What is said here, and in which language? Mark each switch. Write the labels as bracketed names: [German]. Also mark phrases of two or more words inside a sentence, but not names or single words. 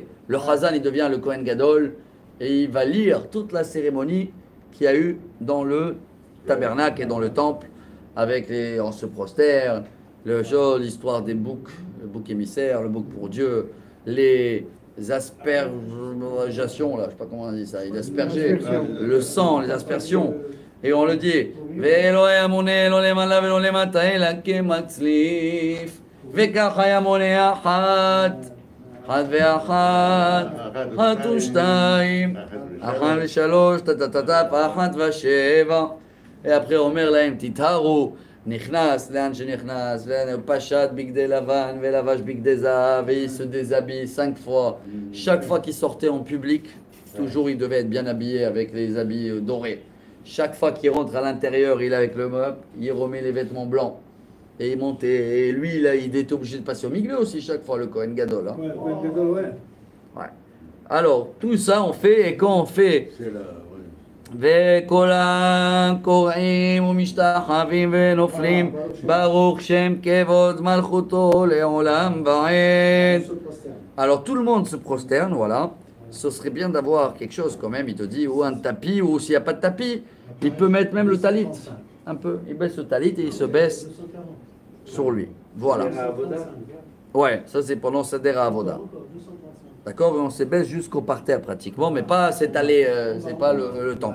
[French] Le Chazan, il devient le [Hebrew] כהן גדול [French] et il va lire toute la cérémonie qu'il y a eu dans le tabernacle et dans le temple, avec on se prosterne, l'histoire des boucs, le bouc émissaire, le bouc pour Dieu, les aspergations, là, je ne sais pas comment on dit ça, il aspergeait le sang, les aspersions. Et on le dit, [Hebrew] ולא היה מונה לא למעלה ולא למטה אלא כמצליף. וככה היה מונה אחת, אחת ואחת, אחת ושתיים, אחת ושלוש, טטטטפ, אחת ושבע. [French] Et après on [Hebrew] אומר להם, תתהרו, נכנס לאן שנכנס, פשט בגדי לבן ולבש בגדי זהב, [French] et il se déshabille 5 fois. Chaque fois qu'il sortait en public, toujours il devait être bien habillé avec les habits dorés. Chaque fois qu'il rentre à l'intérieur, il est avec le meuble, il remet les vêtements blancs. Et il montait. Et lui, là, il était obligé de passer au milieu aussi chaque fois, le [Hebrew] כהן גדול. [French] Hein. Ouais, [Hebrew] כהן גדול, [French] ouais. Ouais. Alors, tout ça, on fait. Et quand on fait. C'est là, [Hebrew] וכולם קוראים ומשתחווים ונופלים ברוך שם כבוד מלכותו לעולם ועד. [French] Alors tout le monde se prosterne, voilà. ce serait bien d'avoir quelque chose quand même. Il te dit, ou un tapis, ou s'il n'y a pas de tapis, il peut mettre même le talit. Un peu. Il baisse le talit et il se baisse sur lui. Voilà. Ouais, ça c'est pendant [Hebrew] סדר עבודה. [French] D'accord, on se baisse jusqu'au parterre pratiquement, mais pas s'étaler, c'est pas le temple.